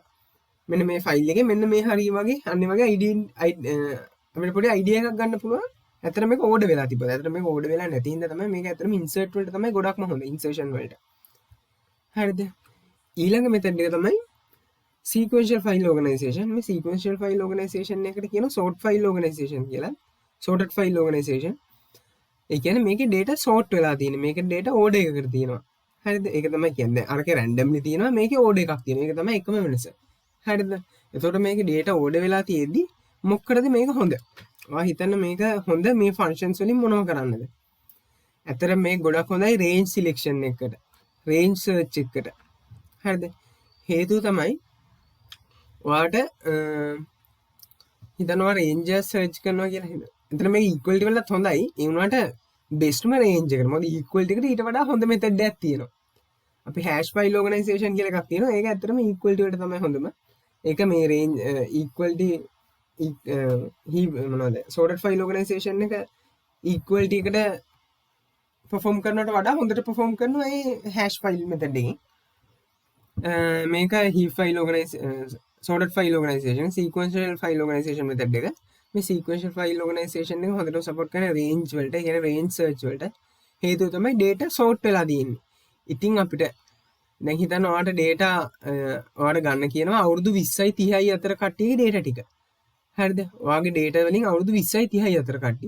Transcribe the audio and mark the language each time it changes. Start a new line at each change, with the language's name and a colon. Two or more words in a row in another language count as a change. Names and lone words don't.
Sinhala: මෙන්න මේ ෆයිල් එකේ මෙන්න මේ හරිය වගේ අන්න වගේ අපිට පොඩි අයිඩියා එකක් ගන්න පුළුවන්. ඇත්තට මේක ඕඩර් වෙලා තිබ්බා. ඇත්තට මේක ඕඩර් වෙලා නැති හින්දා තමයි මේක ඇත්තටම ඉන්සර්ට් වලට තමයි ගොඩක්ම හොඳ ඉන්සර්ෂන් වලට. හරිද? ඊළඟ මෙතඩ් එක තමයි
English: sequential file organization.
Sinhala: මේ
English: sequential file organization
Sinhala: එකට කියනවා
English: sort file organization
Sinhala: කියලා.
English: sorted file organization.
Sinhala: ඒ කියන්නේ මේකේ
English: data sort
Sinhala: වෙලා තියෙන්නේ. මේකේ
English: data order
Sinhala: එකකට තියෙනවා. හරිද? ඒක තමයි කියන්නේ. අරකේ randomly තියෙනවා. මේකේ order එකක් තියෙනවා. ඒක තමයි එකම වෙනස. හරිද? එතකොට මේකේ
English: data order
Sinhala: වෙලා තියෙද්දි මොකටද මේක හොඳ? ඔයා හිතන්න මේක හොඳ මේ functions වලින් මොනව කරන්නද? ඇත්තට මේක ගොඩක් හොඳයි
English: range selection
Sinhala: එකකට.
English: range search
Sinhala: එකකට. හරිද? හේතුව තමයි ඔයාට හිතනවා
English: range search
Sinhala: කරනවා කියලා හිතන්න. එතන මේක equality වලත් හොඳයි. ඒ වුණාට bestම range එකට. මොකද equality එකට ඊට වඩා හොඳ method එකක් තියෙනවා. අපි
English: hash file organization
Sinhala: කියලා එකක් තියෙනවා. ඒක ඇත්තටම equality වලට තමයි හොඳම. ඒක මේ
English: range equality
Sinhala: මොනවද
English: sorted file organization
Sinhala: එක equality එකට perform කරනවට වඩා හොඳට perform කරනවා ඒ
English: hash file method
Sinhala: එකෙන්.
English: මේක heap file sorted file organization sequential file organization method එක.
Sinhala: මේ
English: sequential file organization
Sinhala: එක හොඳට support කරන range වලට, ඒ කියන්නේ
English: range search
Sinhala: වලට. හේතුව තමයි
English: data sort
Sinhala: වෙලා තියෙන්නේ. ඉතින් අපිට දැන් හිතන්න ඔයාලට data ඔයාලට ගන්න කියනවා අවුරුදු 20යි 30යි අතර කට්ටියගේ data ටික. හරිද? ඔයාගේ data වලින් අවුරුදු 20යි 30යි අතර කට්ටිය.